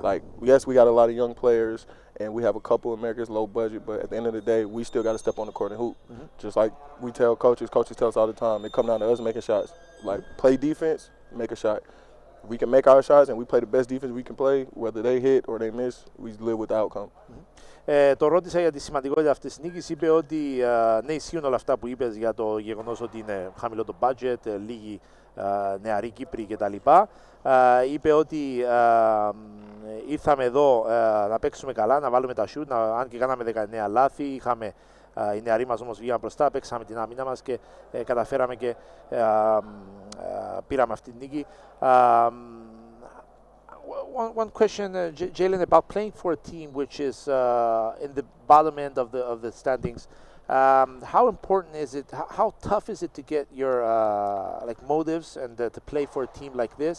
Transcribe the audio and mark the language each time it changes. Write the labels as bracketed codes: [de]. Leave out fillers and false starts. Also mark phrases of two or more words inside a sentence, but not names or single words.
[en] Like, yes, we got a lot of young players and we have a couple of Americans low budget, but at the end of the day, we still got to step on the court and hoop. Mm-hmm. Just like we tell coaches tell us all the time, they come down to us making shots. Like, play defense, make a shot. We can make our shots and we play the best defense we can play, whether they hit or they miss, we live with the outcome. Mm-hmm. [el] Το ρώτησα για τη σημαντικότητα αυτής της νίκης. Είπε ότι ναι, ισχύουν όλα αυτά που είπες για το γεγονός ότι είναι χαμηλό το budget, λίγοι νεαροί Κύπροι κτλ. Είπε ότι ήρθαμε εδώ να παίξουμε καλά, να βάλουμε τα shoot, αν και κάναμε 19 λάθη, οι νεαροί μας όμως βγήκαν μπροστά, παίξαμε την άμυνα μας και καταφέραμε και πήραμε αυτή την νίκη. [en] One question, Jalen, about playing for a team which is in the bottom end of the standings. How important is it? How tough is it to get your like motives and to play for a team like this?